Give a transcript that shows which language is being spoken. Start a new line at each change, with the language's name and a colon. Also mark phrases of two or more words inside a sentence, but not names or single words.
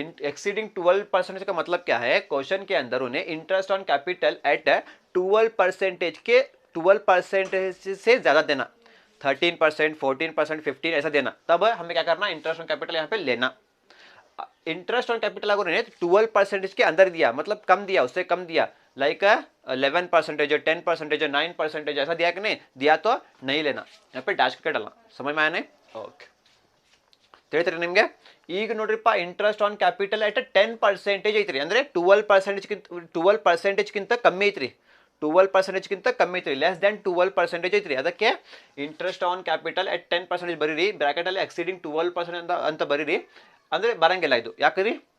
Hindi: एक्सीडिंग 12% का मतलब क्या है? क्वेश्चन के अंदर उन्हें
English: interest on capital at
Hindi: 12% के 12% से ज्यादा देना 13%, 14%, 15 ऐसा देना, तब हमें क्या करना
English: interest on capital
Hindi: यहाँ पे लेना।
English: interest on capital
Hindi: अगर उन्हें 12% के अंदर दिया मतलब कम दिया उससे कम दिया लाइक 11%, 10%, 9% ऐसा दिया कि नहीं दिया तो नहीं लेना, यहाँ पे डैश करके डालना। समझ में आया नहीं?
Kannada: ओके ತಿಳಿತ್ರಿ ನಿಮಗೆ ಈಗ ನೋಡ್ರಿಪ್ಪ
English: interest on capital at
Kannada: 10% ಐತ್ರಿ ಅಂದ್ರೆ 12% ಕಿಂತ ಕಮ್ಮಿ ಐತ್ರಿ 12% ಕಿಂತ ಕಮ್ಮಿ ಐತ್ರಿ
English: less than
Kannada: 12% ಐತ್ರಿ ಅದಕ್ಕೆ
English: interest on capital at
Kannada: 10% ಬರೀರಿ ಬ್ರಾಕೆಟ್ ಅಲ್ಲಿ ಎಕ್ಸೀಡಿಂಗ್ 12% ಅಂತ ಬರೀರಿ ಅಂದ್ರೆ ಬರಂಗಿಲ್ಲ ಇದು ಯಾಕ್ರಿ